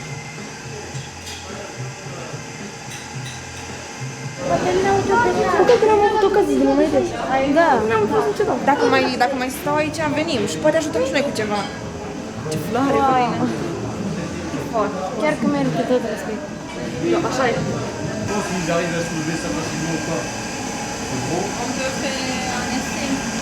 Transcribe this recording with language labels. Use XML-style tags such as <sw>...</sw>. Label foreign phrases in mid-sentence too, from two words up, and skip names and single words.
<ro>Încă când am avut ocazii de moment. Da, n-am fost niciodată. Dacă mai stau aici, venim și poate ajutăm și noi cu ceva. Ce floare faină. Chiar că merită tot respect. Așa e.</ro> <fr>Ils arrivent à soulever ça facilement ou pas? On peut faire un essai.</fr>